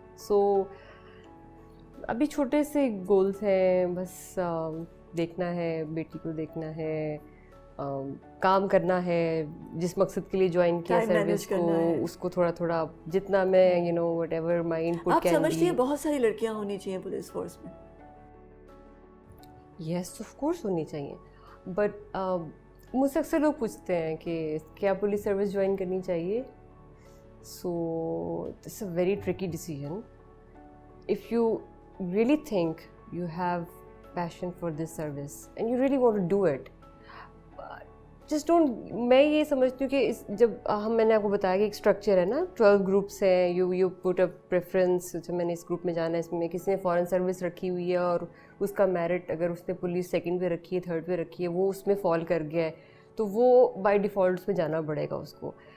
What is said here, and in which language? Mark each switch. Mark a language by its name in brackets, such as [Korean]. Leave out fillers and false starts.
[Urdu] سو ابھی چھوٹے سے گولس ہیں, بس دیکھنا ہے, بیٹی کو دیکھنا ہے, کام کرنا ہے, جس مقصد کے لیے جوائن کیا سروس کو اس کو تھوڑا تھوڑا جتنا میں [English] you know whatever my input [Urdu] آپ سمجھتی ہیں بہت ساری لڑکیاں ہونی چاہیے پولیس فورس میں؟ [English] yes of course [Urdu] ہونی چاہیے. بٹ مجھ سے اکثر لوگ پوچھتے ہیں کہ کیا پولیس سروس جوائن کرنی چاہیے. [English] So it's a very tricky decision. If you really think you have passion for this service and you really want to do it, just don't. [Urdu] میں یہ سمجھتی ہوں کہ جب میں نے آپ کو بتایا کہ ایک اسٹرکچر ہے نا, 12 گروپس ہیں, [English] you put a preference. [Urdu] اچھا میں نے اس گروپ میں جانا ہے, اس میں کسی نے فارن سروس رکھی ہوئی ہے اور اس کا میرٹ اگر اس نے پولیس سیکنڈ پہ رکھی ہے, تھرڈ پہ رکھی ہے, وہ اس میں فال کر گیا ہے تو وہ بائی ڈیفالٹ اس میں جانا پڑے گا اس کو.